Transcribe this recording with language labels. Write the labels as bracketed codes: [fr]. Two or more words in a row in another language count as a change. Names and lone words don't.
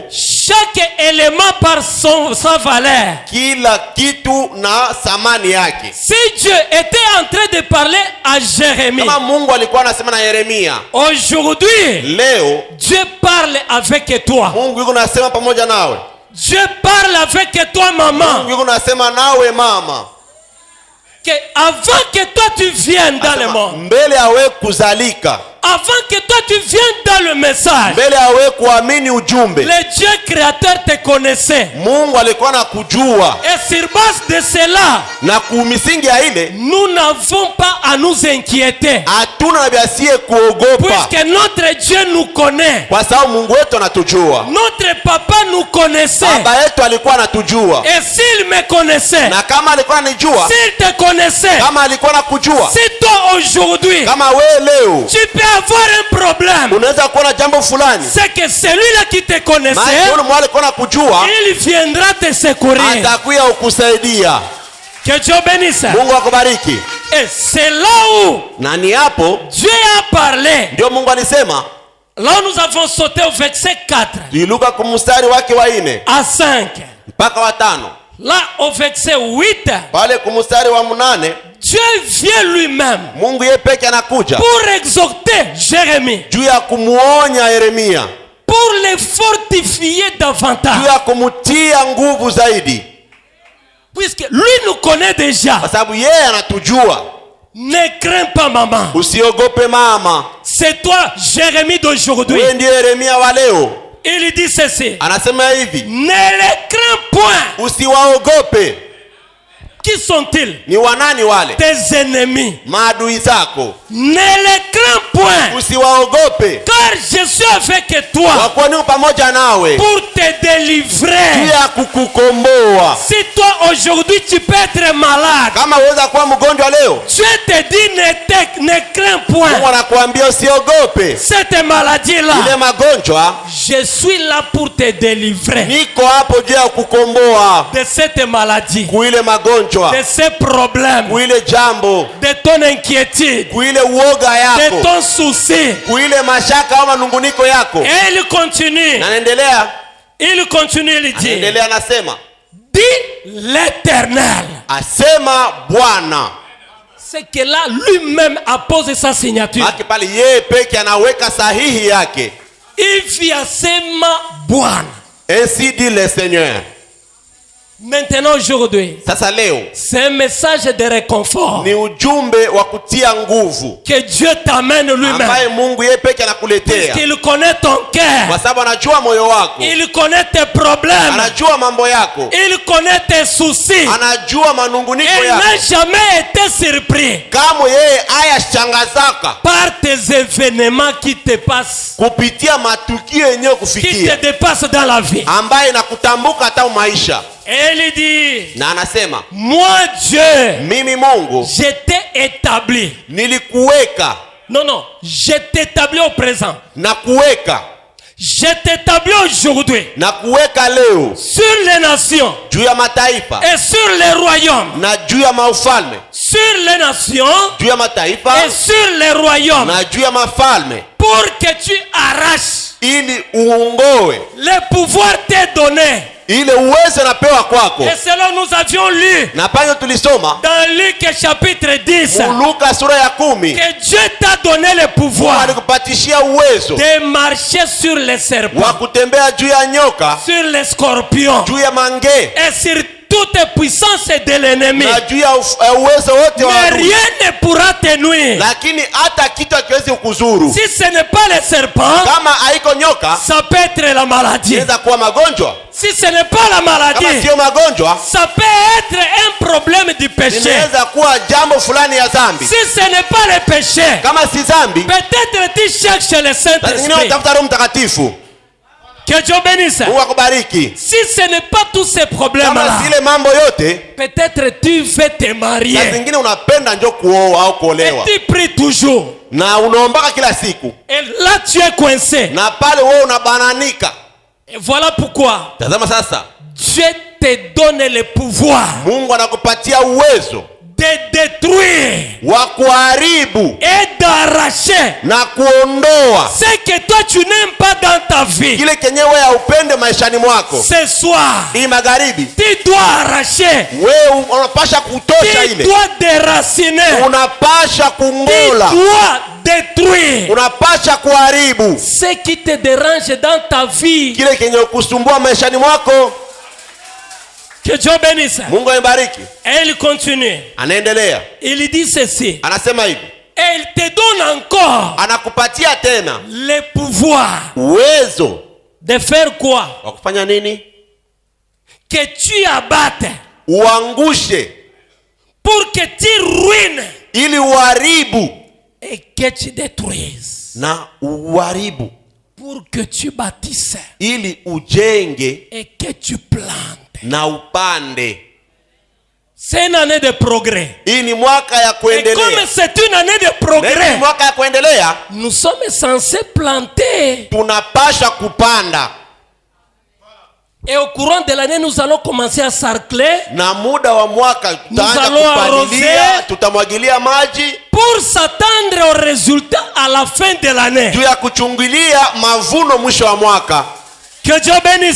[fr] chaque élément par sa valeur. [sw] kila kitu na thamani yake. [fr] Si Dieu était en train de parler à Jérémie, [sw] Kama Mungu alikuwa anasema na Yeremia, [fr] aujourd'hui [sw] leo [fr] Dieu parle avec toi. [sw] Mungu yuko nasema pamoja nawe. [fr] Dieu parle avec toi, [sw] Mungu [fr] maman. [sw] yuko nasema nawe mama. [fr] Que avant que toi tu viennes dans le [sw] Asema, [fr] monde, [sw] mbele awe kuzalika, [fr] avant que toi tu viennes dans le message, [sw] mbele awe kuamini ujumbe, [fr] le Dieu créateur te connaissait. [sw] Mungu alikuwa nakujua. [fr] Et sur base de cela, [sw] Na kumisingi ya ile [fr] nous n'avons pas à nous inquiéter. [sw] hatuna na biasie kuogopa, [fr] Puisque notre Dieu nous connaît. [sw] kwa sababu Mungu wetu anatujua. [fr] Notre papa nous connaissait. [sw] Baba yetu alikuwa anatujua. [fr] Et s'il me connaissait, [sw] Na kama alikuwa anijua, [fr] s'il te connaissait, [sw] kama alikuwa anakujua, [fr] si toi aujourd'hui, [sw] kama wewe leo [fr] tu peux avoir un problème, [sw] unaweza kuona jambo fulani, [fr] c'est que celui-là qui te connaissait, [sw] maana yule mwana alikuwa anakujua, [fr] il viendra te secourir. [sw] atakuja kukusaidia. [fr] Que Dieu bénisse. [sw] Mungu akubariki. [fr] Et c'est là où [sw] Na ni hapo [fr] Dieu a parlé. [sw] ndio Mungu alisema. [fr] Là où nous avons sauté au verset 4 [sw] Tuiluka kumstari wake wa 4 [fr] à 5. [sw] mpaka wa 5. [fr] Là au verset 8, [sw] Pale kumstari wa 8 [fr] Dieu vient lui-même [sw] Mungu yeye peke anakuja [fr] pour exhorter Jérémie, [sw] juu ya kumuonya Yeremia, [fr] pour les fortifier [sw] juu [fr] davantage. [sw] ya kumtia nguvu zaidi, [fr] Puisque lui nous connaît déjà. [sw] kwa sababu yeye anatujua. [fr] Ne crains pas, maman. [sw] Usiogope mama, [fr] C'est toi, Jérémie d'aujourd'hui. [sw] wewe ndiye Yeremia wa leo. [fr] Il dit ceci. [sw] Anasema hivi, [fr] Ne les crains point. [sw] usiwaogope. [fr] Qui sont-ils? [sw] Ni wanani wale? [fr] Tes ennemis. [sw] Maadui zako. [fr] Ne les crains point. [sw] Usiwaogope, [fr] Car je suis avec toi [sw] wakuwa niko pamoja nawe [fr] pour te [sw] juu [fr] délivrer. [sw] ya kukukomboa. [fr] Si toi aujourd'hui tu peux être malade, [sw] Kama uweza kuwa mgonjwa leo, [fr] Dieu te dit ne crains point [sw] Mungu anakuambia usiogope [fr] cette maladie-là. [sw] ile magonjwa. [fr] Je suis là pour te délivrer [sw] Niko hapo juu ya kukomboa [fr] de cette maladie, [sw] kuile magonjwa, [fr] de ces problèmes, [sw] kuile jambo, [fr] de ton inquiétude, [sw] kuile uoga [fr] de [sw] yako, [fr] ton souci. [sw] kuile mashaka au manunguniko yako. [fr] Et il continue, [sw] Na anaendelea, [fr] il dit, [sw] anaendelea anasema, [fr] dit l'Éternel. [sw] asema Bwana. [fr] C'est que là, lui-même a posé sa signature. [sw] Haki pale yeye peke anaweka sahihi yake. Il asema Bwana. [fr] Ainsi dit le Seigneur. Maintenant, aujourd'hui, [sw] Sasa leo [fr] c'est un message de réconfort [sw] ni ujumbe wa kutia nguvu [fr] que Dieu t'amène lui-même. [sw] ambaye Mungu yeye peke anakuletea, [fr] Qu'il connaît ton cœur. [sw] kwa sababu anajua moyo wako, [fr] Il connaît tes problèmes. [sw] anajua mambo yako, [fr] Il connaît tes soucis. [sw] anajua manunguniko [fr] Il [sw] yako. [fr] n'a jamais été surpris [sw] Kama yeye hayashangazaka [fr] par tes événements qui te passent, [sw] kupitia matukio yenyewe [fr] qui [sw] kufikia [fr] te dépassent dans la vie. [sw] ambaye inakutambuka hata maisha. [fr] Et il dit, [sw] Na anasema [fr] moi Dieu, [sw] mimi Mungu [fr] je t'ai établi. [sw] nilikuweka [fr] Non, non, je t'établis au présent. [sw] na kuweka [fr] Je t'établis aujourd'hui [sw] na kuweka leo [fr] sur les nations [sw] juu ya mataifa [fr] et sur les royaumes. [sw] na juu ya maufalme, [fr] Sur les nations [sw] juu ya mataifa [fr] et sur les royaumes. [sw] na juu ya mafalme, [fr] Pour que tu arraches [sw] ili uongoe [fr] le pouvoir t'est donné. [sw] ile uwezo napewa kwako. [fr] Et selon nous avions lu [sw] Na panyo tulisoma [fr] dans Luc chapitre 10 [sw] Luka sura ya 10, [fr] que Dieu t'a donné le pouvoir [sw] alikupatishia uwezo [fr] de marcher sur les serpents, [sw] wa kutembea juu ya nyoka, [fr] sur les scorpions [sw] juu ya mange [fr] et sur toute puissance de l'ennemi. [sw] na juu ya uwezo wote wa [fr] Mais [sw] adui. [fr] rien ne pourra te nuire. [sw] Lakini hata kitu hakiwezi kukuzuru. [fr] Si ce n'est pas le serpent, [sw] Kama haiko nyoka, [fr] ça peut être la maladie. [sw] inaweza kuwa magonjwa. [fr] Si ce n'est pas la [sw] Kama [fr] maladie, [sw] sio magonjwa, [fr] ça peut être un problème du péché. [sw] inaweza kuwa jambo fulani ya dhambi. [fr] Si ce n'est pas le péché, [sw] Kama si dhambi, [fr] peut-être tu cherches le [sw] lazima [fr] Saint-Esprit [sw] utafuta Roho Mtakatifu [fr] Que Dieu bénisse. [sw] Mungu akubariki. [fr] Si ce n'est pas tous ces [sw] Kama [fr] problèmes-là, [sw] zile mambo yote, [fr] peut-être tu veux te [sw] na [fr] marier. [sw] zingine unapenda njo kuoa au kuolewa. [fr] Et tu pries toujours. [sw] Na unaombaka kila siku. [fr] Et là tu es coincé. [sw] Na pale wewe unabananika. [fr] Et voilà pourquoi [sw] Tazama sasa. [fr] Dieu te donne le pouvoir [sw] Mungu anakupatia uwezo [fr] de détruire [sw] wa kuharibu [fr] et d'arracher [sw] na kuondoa [fr] ce que toi tu n'aimes pas dans ta vie. [sw] kile kenyewe ya upende maishani mwako. [fr] Ce soir, [sw] Hii magharibi [fr] tu dois arracher, [sw] wewe unapasha kutosha [fr] tu [sw] ile. [fr] dois déraciner, [sw] Unapasha [fr] tu [sw] kungola. [fr] dois détruire [sw] Unapasha kuharibu [fr] ce qui te dérange dans ta vie. [sw] kile kenye kusumbua maishani mwako. [fr] Que Dieu bénisse. [sw] Mungu amebariki. [fr] Et il continue. [sw] Anaendelea. [fr] Il dit ceci. [sw] Anasema hivi. [fr] Et il te donne encore [sw] Anakupatia tena [fr] le pouvoir [sw] uwezo [fr] de faire quoi? [sw] wa kufanya nini? [fr] Que tu abattes, [sw] Uangushe [fr] pour que tu ruines [sw] ili uharibu [fr] et que tu détruises, [sw] na uharibu [fr] pour que tu bâtisses [sw] ili ujenge [fr] et que tu plantes. [sw] na upande. [fr] C'est une année de progrès. [sw] Hii ni mwaka ya [fr] Et comme [sw] kuendelea. [fr] c'est une année de [sw] Na hii ni [fr] progrès, [sw] mwaka ya kuendelea, [fr] nous sommes censés planter. [sw] tunapasha kupanda. [fr] Et au courant de l'année, nous allons commencer à sarcler [sw] Na muda wa mwaka tutaanza [fr] allons [sw] kupalilia, [fr] arroser. [sw] tutamwagilia maji [fr] pour s'attendre au résultat à la fin de l'année. [sw] juu ya kuchungulia mavuno mwisho wa mwaka. [fr] Que Dieu bénisse.